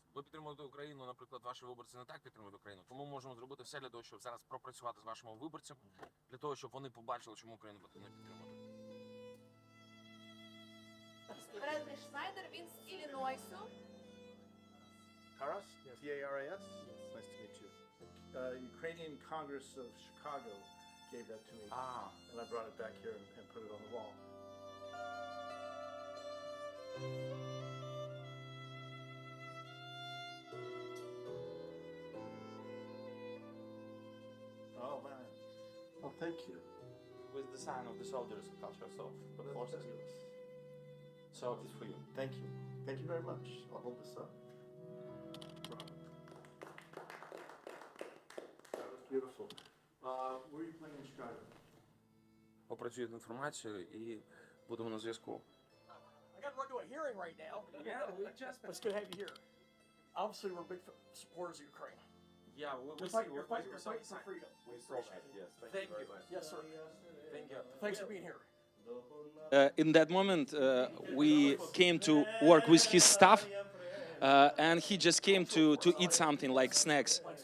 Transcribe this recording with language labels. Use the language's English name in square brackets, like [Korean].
[Ukrainian] Ви підтримуєте Україну, наприклад, ваші виборці не так підтримують Україну. Тому ми можемо зробити все для того, щоб зараз пропрацювати з вашими виборцями, для того, щоб вони побачили, чому Україну потрібно підтримувати. Фредерік Шнайдер, він з Іллінойсу. [English] Taras? T-A-R-A-S? Nice to meet you. Ukrainian Congress of Chicago gave that to me. And I brought it back here and put it on the wall. Oh, man. Well, thank you. With the sign of the soldiers culture, so the That's forces. fabulous. So it's for you. Thank you. Thank you very much. I'll hold this up. That was beautiful. Where are you playing in Chicago? [Ukrainian] Опрацюють інформацію і будемо на зв'язку. [English] I got to run to a hearing right now. Yeah, we just... But it's good to have you here. Obviously, we're big supporters of Ukraine. Yeah, You're fighting for freedom. We saw that, yes. Thank you. Yes, sir. Thank you. Thanks for being here. In that moment, we came to work with his staff, and he just came to eat something like snacks.